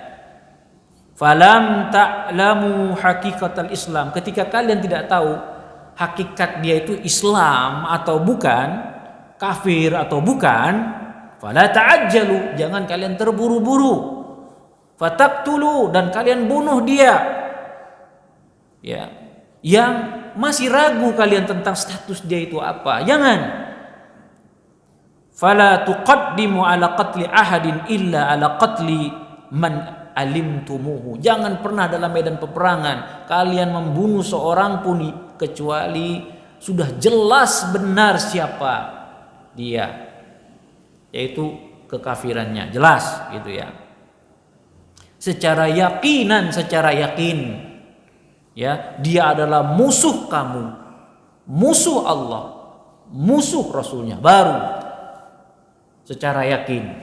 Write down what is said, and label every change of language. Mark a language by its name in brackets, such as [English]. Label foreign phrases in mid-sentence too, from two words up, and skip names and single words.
[Arabic] فلم تعلموا حقيقة الإسلام, [Indonesian] ketika kalian tidak tahu hakikat dia itu Islam atau bukan, kafir atau bukan, [Arabic] فلا تعجلوا, [Indonesian] jangan kalian terburu-buru. Fataqtulu, dan kalian bunuh dia. Ya. Yang masih ragu kalian tentang status dia itu apa, jangan. [Arabic] فلا تقدموا على قتل أحد إلا على قتل من علمتموه. [Indonesian] Jangan pernah dalam medan peperangan kalian membunuh seorang pun kecuali sudah jelas benar siapa dia, yaitu kekafirannya jelas gitu ya, secara yakinan, secara yakin ya, dia adalah musuh kamu, musuh Allah, musuh Rasulnya, baru secara yakin.